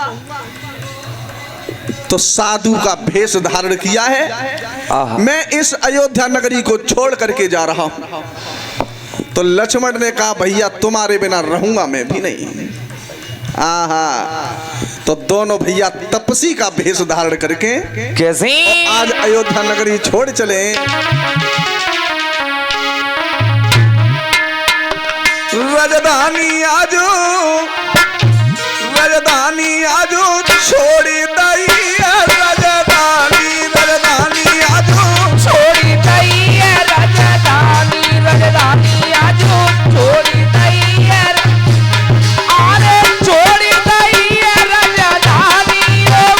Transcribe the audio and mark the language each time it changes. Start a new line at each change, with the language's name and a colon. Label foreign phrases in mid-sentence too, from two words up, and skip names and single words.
Hindi: तो साधु का भेष धारण किया है, मैं इस अयोध्या नगरी को छोड़ करके जा रहा हूं। तो लक्ष्मण ने कहा, भैया तुम्हारे बिना रहूंगा मैं भी नहीं। तो दोनों भैया तपसी का भेष धारण करके कैसे आज अयोध्या नगरी छोड़ चले। राजधानी आजो, राजधानी आजो छोड़ी दई, राजधानी राजधानी आजो छोड़ी दई, राजधानी राजधानी आजो छोड़ी दई, अरे छोड़ी दई राजधानी।